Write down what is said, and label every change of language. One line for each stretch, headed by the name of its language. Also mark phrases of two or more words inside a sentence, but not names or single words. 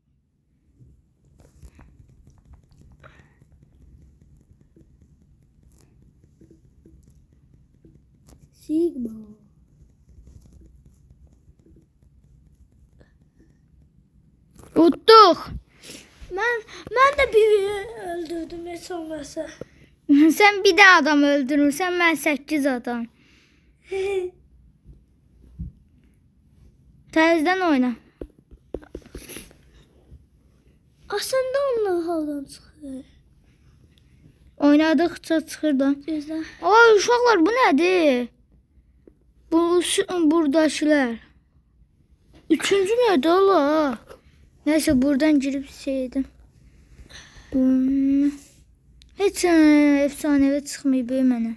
Turkish: Sigma. Tuttuk.
Azerbaijani: Mən də biri öldürdüm heç olmasa.
Turkish: Sen bir de adam öldürürsen ben 8 adam.
Azerbaijani: Terzden oyna. Aslında onlar haldan çıxır. Oynadıkça çıxır da. Gözlə. Ay uşaqlar bu nədir? Buradakılar.
Turkish: Üçüncü nerede ola? Neyse buradan girip şeydim.
Azerbaijani: Heç efsanevi çıxmayıb mənə.